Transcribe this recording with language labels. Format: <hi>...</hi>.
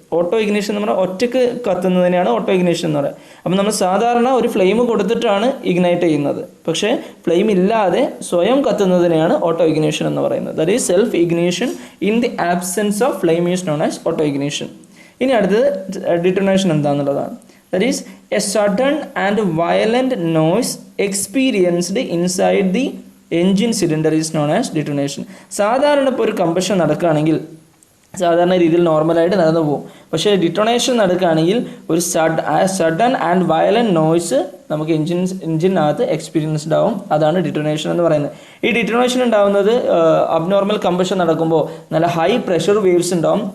<ml>Auto ignition എന്ന് പറഞ്ഞാൽ ഒറ്റയ്ക്ക് കത്തുന്നതിനെയാണ് ഓട്ടോ ഇഗ്നീഷൻ എന്ന് പറയുന്നത്. അപ്പം നമ്മൾ സാധാരണ ഒരു ഫ്ലെയിം കൊടുത്തിട്ടാണ് ഇഗ്നൈറ്റ് ചെയ്യുന്നത്, പക്ഷേ ഫ്ലെയിം ഇല്ലാതെ സ്വയം കത്തുന്നതിനെയാണ് ഓട്ടോ ഇഗ്നീഷൻ എന്ന് പറയുന്നത്.</ml> <en>That is self ignition in the absence of flame is known as auto ignition.</en> <ml>ഇനി അടുത്തത് ഡിറ്റോണേഷൻ എന്താണെന്നുള്ളതാണ്.</ml> <en>That is a sudden and violent noise experienced inside the engine cylinder is known as detonation.</en> <ml>സാധാരണ ഇപ്പോൾ ഒരു combustion നടക്കുകയാണെങ്കിൽ സാധാരണ രീതിയിൽ നോർമലായിട്ട് നടന്നു പോകും. പക്ഷേ ഡിറ്റോണേഷൻ നടക്കുകയാണെങ്കിൽ ഒരു</ml> <en>sudden and violent noise</en> <ml>നമുക്ക് എഞ്ചിനകത്ത് എക്സ്പീരിയൻസ്ഡ് ആവും. അതാണ് ഡിറ്റോണേഷൻ എന്ന് പറയുന്നത്. ഈ ഡിറ്റോണേഷൻ ഉണ്ടാകുന്നത് അബ്നോർമൽ കമ്പഷൻ നടക്കുമ്പോൾ നല്ല ഹൈ പ്രഷർ വേവ്സ് ഉണ്ടാവും.</ml>